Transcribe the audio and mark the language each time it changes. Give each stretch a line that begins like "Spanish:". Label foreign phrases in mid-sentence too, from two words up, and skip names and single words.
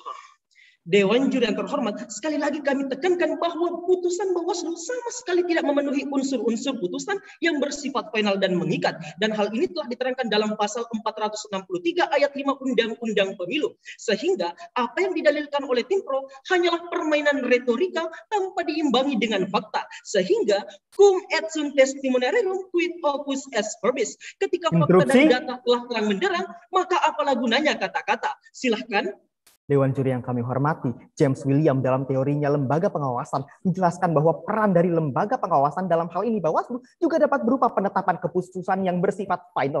Indonesian: Dewan Juri yang terhormat, sekali lagi kami tekankan bahwa putusan Bawaslu sama sekali tidak memenuhi unsur-unsur putusan yang bersifat final dan mengikat. Dan hal ini telah diterangkan dalam pasal 463 ayat 5 Undang-Undang Pemilu. Sehingga apa yang didalilkan oleh tim Pro hanyalah permainan retorika tanpa diimbangi dengan fakta.
Latin: Sehingga cum et sunt testimoniarum quid opus est verbis.
Indonesian: Ketika fakta dan data telah terang benderang, maka apalah gunanya kata-kata. Silahkan. Dewan Juri yang kami hormati, James William dalam teorinya lembaga pengawasan menjelaskan bahwa peran dari lembaga pengawasan dalam hal ini Bawaslu juga dapat berupa penetapan keputusan yang bersifat final.